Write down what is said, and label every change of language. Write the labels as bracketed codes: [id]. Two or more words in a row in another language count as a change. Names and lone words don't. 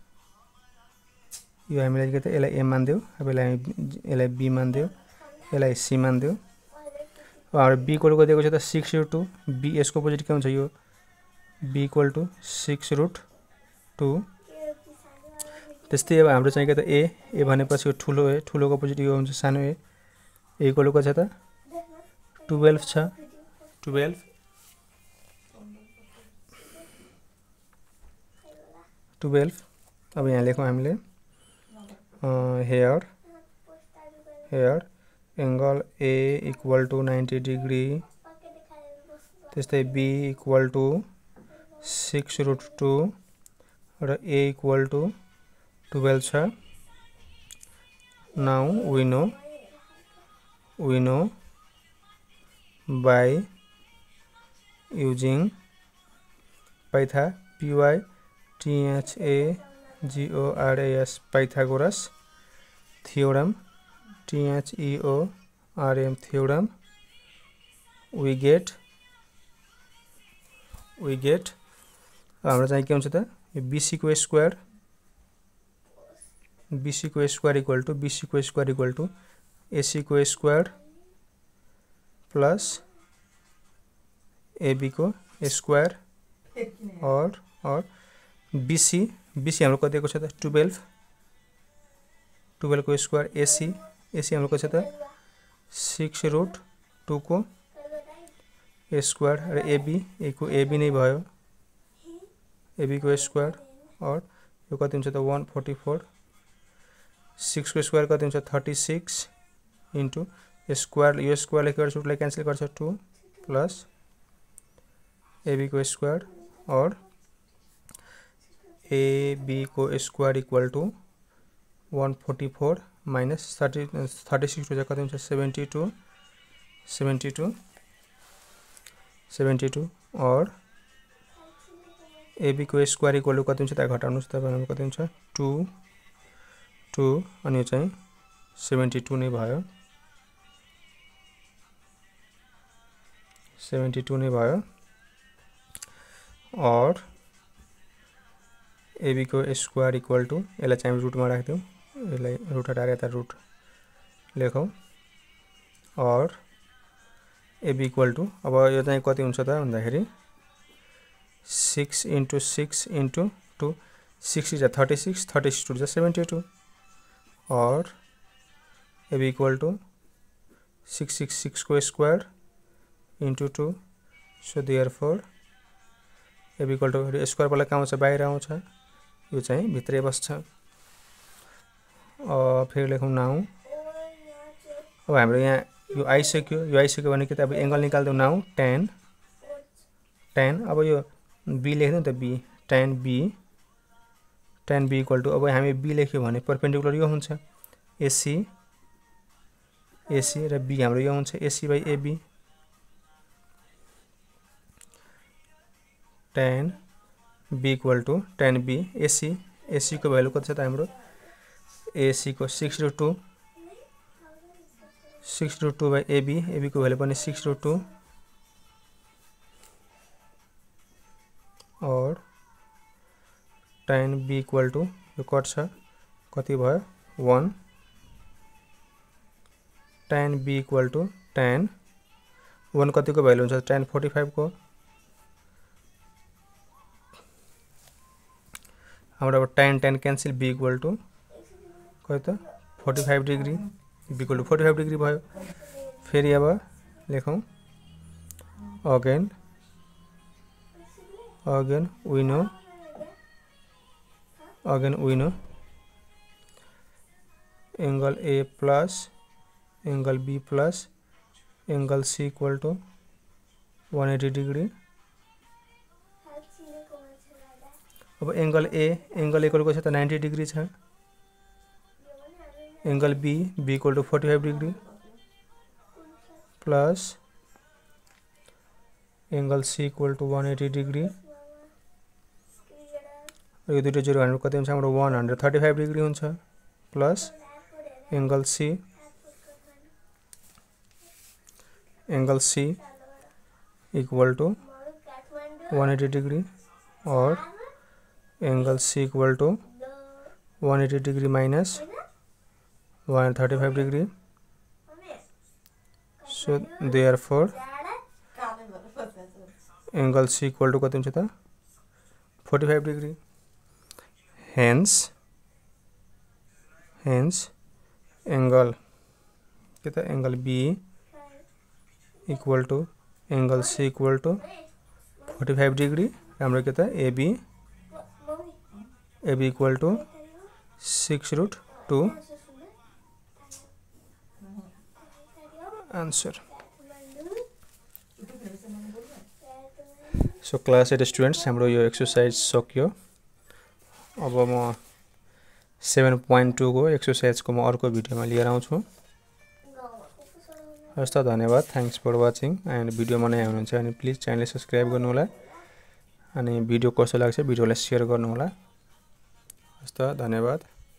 [ne] यो हामीले के त यसलाई A मान्दियौ अब यसलाई B मान्दियौ यसलाई C मान्दियौ अब हाम्रो B [en] equal to [ne] दिएको छ त 6√2 B यसको अपोजिट के हुन्छ यो B [en] equal to [ne] 6√2 त्यस्तै अब हाम्रो चाहिँ के त A भनेपछि यो ठुलोको अपोजिट यो हुन्छ सानो A [en] equal to [ne] कति छ त 12 छ 12 अब यहाँ लेखौं हामीले [en] here angle A equal to 90 degree त्यस्तै B equal to 6√2 र A equal to 12 छ now we know by using Pythagoras theorem theorem we get [ne] हाम्रो चाहिँ के हुन्छ त यो BC को [en] square equal to [ne] AC को स्क्वायर प्लस AB को स्क्वायर और BC BC हाम्रो कति दिएको छ त 12 12 को स्क्वायर AC हाम्रो कति छ त 6√2 को स्क्वायर र AB को AB नै भयो AB को स्क्वायर और यो कति हुन्छ त 144 6 को स्क्वायर कति हुन्छ 36 [en] into square [ne] यो स्क्वायरले के गर्छ रुटलाई क्यान्सल गर्छ 2 प्लस AB को स्क्वायर और AB को [en] square equal to 144 minus 36 to [ne] कति हुन्छ 72 और AB को [en] square equal to [ne] कति हुन्छ त घटाउनुस् तपाईहरुको कति हुन्छ 2 अनि यो चाहिँ 72 नै भयो 72 नै भयो और AB को [en] square equal to [ne] यसलाई चाहिँ रुट मा राख्दियौ यसलाई रुट हटाएर यता रुट लेखौं और AB [en] equal to [ne] अब यो चाहिँ कति हुन्छ त भन्दाखेरि [en] 6 into 6 into 2 6 is 36 36 to 72 [ne] और AB [en] equal to 666 [ne] को स्क्वायर [en] into 2 so therefore AB equal to [ne] स्क्वायर वाला कहाँ आउँछ बाहिर आउँछ यो चाहिँ भित्रै बस्छ फेरि लेखौं नाउ अब हाम्रो यहाँ यो आइसक्यो भने के त अब एंगल निकाल्दै नाउ tan अब यो b लेख्नु त b tan b [en] equal to [ne] अब हामी b लेख्यो भने परपेंडिकुलर यो हुन्छ AC र b हाम्रो यो हुन्छ AC by AB tan b [en] equal to [ne] tan b AC को भ्यालु कति छ त हाम्रो AC को 6√2 by AB को भ्यालु पनि 6√2 और tan b [en] equal to [ne] यो कट छ कति भयो 1 tan b [en] equal to [ne] tan 1 कति को भ्यालु हुन्छ tan 45 को हाम्रो अब tan क्यान्सल b [en] equal to [ne] कति त 45 डिग्री b [en] equal to 45 degree [ne] भयो फेरि अब लेखौं अगेन [en] we know angle A plus angle B plus angle C equal to 180 degree अब angle A equal to 90 degree छ angle B equal to 45 degree plus angle C equal to 180 degree [ne] यो दुईटा जिरो हाल्नु कति हुन्छ हाम्रो 135 डिग्री हुन्छ [en] plus angle C equal to 180 degree [ne] और [en] angle C equal to 180 degree minus 135 degree so therefore angle C equal to [ne] कति हुन्छ त 45 डिग्री [en] hence angle [ne] के त [en] angle B equal to angle C equal to 45 degree [ne] हाम्रो के त AB [en] equal to 6√2 answer so class 8 students [ne] हाम्रो यो एक्सरसाइज सक्यो अब म 7.2 को एक्सरसाइज को म अर्को भिडियोमा लिएर आउँछु हस्त धन्यवाद [en] thanks for watching and [ne] भिडियो नयाँ हुनुहुन्छ भने [en] please channel subscribe [ne] गर्नु होला अनि भिडियो कस्तो लाग्छ भिडियोलाई शेयर गर्नु होला हस्त धन्यवाद।